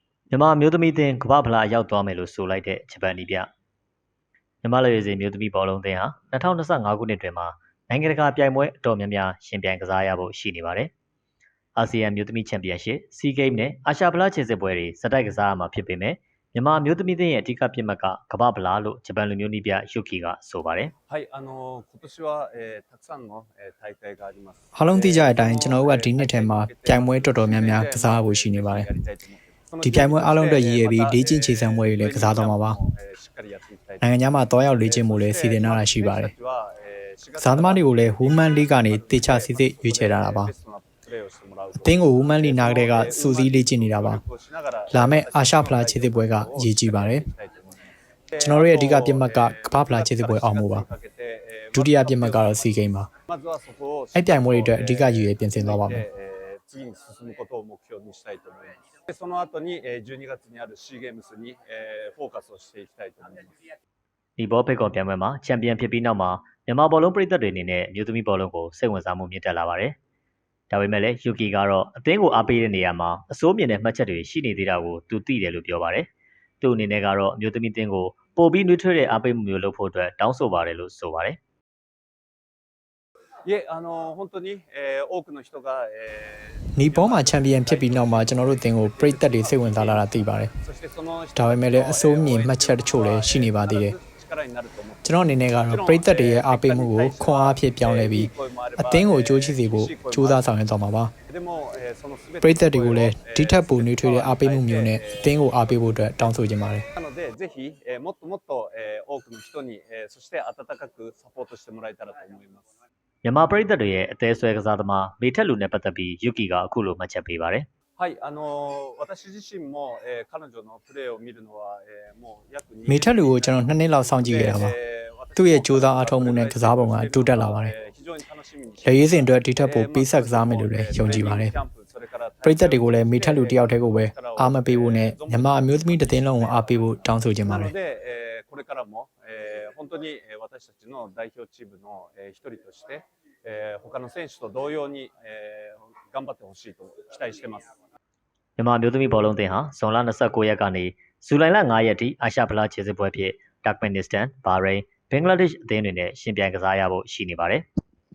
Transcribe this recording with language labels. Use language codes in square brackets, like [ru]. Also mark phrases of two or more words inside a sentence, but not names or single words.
[my] မြန်မာမျိုးသမီးသင်းကမ္ဘာ့ဖလားရောက်သွားမယ်လို့ဆိုလိုက်တဲ့ဂျပန်နီးပြမြန်မာလူရေးစီမျိုးသမီးဘောလုံးသင်းဟာ2025ခုနှစ်တွင်မှာနိုင်ငံတကာပြိုင်ပွဲအတော်များများရှင်ပြိုင်ကစားရဖို့ရှိနေပါတယ်။အာဆီယံမျိုးသမီးချန်ပီယံရှစ်စီဂိမ်းနဲ့အာရှဖလားခြေစစ်ပွဲတွေစတိုက်ကစားရမှာဖြစ်ပေမဲ့မြန်မာမျိုးသမီးသင်းရဲ့အဓိကပြစ်မှတ်ကကမ္ဘာ့ဖလားလို့ဂျပန်လူမျိုးနီးပြယူကီကဆိုပါတယ်။ [ja] はい、今年は、たくさんの、大会があります。 [my] အားလုံးသိကြတဲ့အတိုင်းကျွန်တော်တို့ကဒီနှစ်ထဲမှာပြိုင်ပွဲတော်တော်များများကစားဖို့ရှိနေပါတယ်။ဒီပြိုင်ပွဲအားလုံးအတွက်ရည်ရွယ်ပြီး လေ့ကျင့်ခြေစမ်းပွဲတွေလည်းကစားသွားမှာပါ။နိုင်ငံခြားမှာတွားရောက်လေ့ကျင့်မှုလည်းစီစဉ်ထားတာရှိပါတယ်။ကစားသမားတွေကိုလည်း Women League ကနေတေချာစစ်စစ်ရွေးချယ်ထားတာပါ။အသင်းကို Women League နားကလေးကစူးစီးလေ့ကျင့်နေတာပါ။လာမယ့်အာရှဖလားခြေစစ်ပွဲကအရေးကြီးပါတယ်။ကျွန်တော်တို့ရဲ့အဓိကပြစ်မှတ်ကကမ္ဘာ့ဖလားခြေစစ်ပွဲအောင်မှုပါ။ဒုတိယပြစ်မှတ်ကတော့စီဂိမ်းပါ။အဲ့ပြိုင်ပွဲတွေအတွက်အဓိကရည်ရွယ်ပြင်ဆင်သွားပါမယ် [ja] 次に進むことを目標にしたいと思います。その後に12月にあるシーゲームスにフォーカスをしていきたいと思います。 [my] ဒီဘောဖိတ်ကော်ပြိုင်ပွဲမှာချန်ပီယံဖြစ်ပြီးနောက်မှာမြန်မာဘောလုံးပရိသတ်တွေအနေနဲ့မျိုးသမီးဘောလုံးကိုစိတ်ဝင်စားမှုမြင့်တက်လာပါတယ်။ဒါပေမဲ့လည်းယူကီကတော့အသင်းကိုအားပေးတဲ့နေရာမှာအစိုးမြင်တဲ့မှတ်ချက်တွေရှိနေသေးတာကိုသူသိတယ်လို့ပြောပါတယ်။သူ့အနေနဲ့ကတော့မျိုးသမီးသင်းကိုပိုပြီးနှွေးထွေးတဲ့အားပေးမှုမျိုးလုပ်ဖို့အတွက်တောင်းဆိုပါတယ်လို့ဆိုပါတယ်။ [ja] いえ、本当に、多くの人が、 [my] နီပေါ်မှာချန်ပီယံဖြစ်ပြီးနောက်မှာကျွန်တော်တို့အသင်းကိုပရိသတ်တွေစိတ်ဝင်စားလာတာသိပါတယ်။ဒါပေမဲ့လည်းအစိုးမြင်မှတ်ချက်တချို့လည်းရှိနေပါသေးတယ်။ကျွန်တော်အနေနဲ့ကတော့ပရိသတ်တွေရဲ့အားပေးမှုကိုခွန်အားဖြင့်ပြောင်းလဲပြီးအသင်းကိုအကျိုးရှိစေဖို့ကြိုးစားဆောင်ရွက်သွားမှာပါ။ပရိသတ်တွေကိုလည်းဒီထက်ပိုနှွေးထွေးတဲ့အားပေးမှုမျိုးနဲ့အသင်းကိုအားပေးဖို့အတွက်တောင်းဆိုချင်ပါတယ် [ja] なのでぜひ、もっともっと、多くの人に、そして温かくサポートしてもらえたらと思います。 [my] မြန်မာပရိသတ်တွေရဲ့အသေးဆွဲကစားသမားမေထက်လူနဲ့ပတ်သက်ပြီးယူကီကအခုလိုမှတ်ချက်ပေးပါတယ် [ja] はい、私自身も、彼女のプレーを見るのは、もう約2 [my] မေထက်လူကိုကျွန်တော်2နှစ်လောက်စောင့်ကြည့်ခဲ့တာပါသူ့ရဲ့ကြိုးစားအားထုတ်မှုနဲ့ကစားပုံကတိုးတက်လာပါတယ်လက်ရေးစဉ်အတွက်ဒီထက်ပိုပေးဆက်ကစားမယ်လို့လည်းယုံကြည်ပါတယ်ပရိသတ်တွေကိုလည်းမေထက်လူတယောက်တည်းကိုပဲအားမပေးဖို့နဲ့မြန်မာအမျိုးသမီးတစ်သင်းလုံးကိုအားပေးဖို့တောင်းဆိုချင်ပါတယ် [ja] これからも、本当に私たちの代表チームの一人として、他の選手と同様に、頑張ってほしいと期待してます。 [my] မြန်မာမျိုးသမီးဘောလုံးသင်းဟာဇွန်လ29ရက်ကနေဇူလိုင်လ9ရက်ထိအာရှဖလားခြေစစ်ပွဲဖြစ်တာကမန်နစ္စတန်၊ဘာရိန်း၊ဘင်္ဂလားဒေ့ရှ်အသင်းတွေနဲ့ရှင်ပြိုင်ကစားရဖို့ရှိနေပါတယ်။